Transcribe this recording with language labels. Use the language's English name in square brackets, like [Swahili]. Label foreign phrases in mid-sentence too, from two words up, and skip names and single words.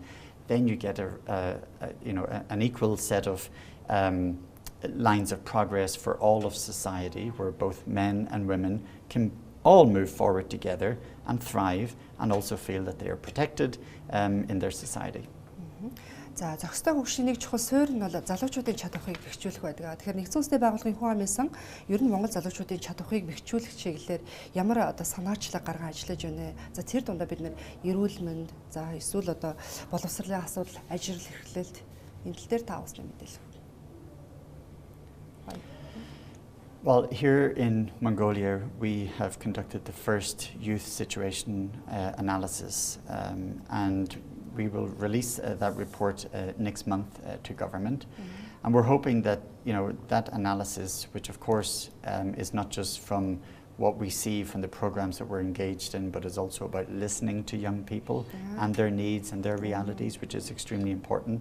[English] Then you get an equal set of lines of progress for all of society, where both men and women can all move forward together and thrive, and also feel that they are protected in their society. [Mongolian] За зохистой хөгжлийн чухал суурь нь бол залуучуудын чадварыг бэхжүүлэх байдаг. Тэгэхээр нэгдсэн улсын байгууллагын хүн амын сан ер нь Монгол залуучуудын чадварыг бэхжүүлэх чиглэлээр ямар санаачлаг гарган ажиллаж байна. За тэр дундаа бид нэр эрүүл мэнд, за эсвэл боловсролын асуудал, ажил эрхлэлт энэ тал дээр та усны мэдээлэл. [English] Well, here in Mongolia, we have conducted the first youth situation analysis, and we will release that report next month to government. And we're hoping that, that analysis, which of course is not just from what we see from the programs that we're engaged in, but is also about listening to young people and their needs and their realities, which is extremely important.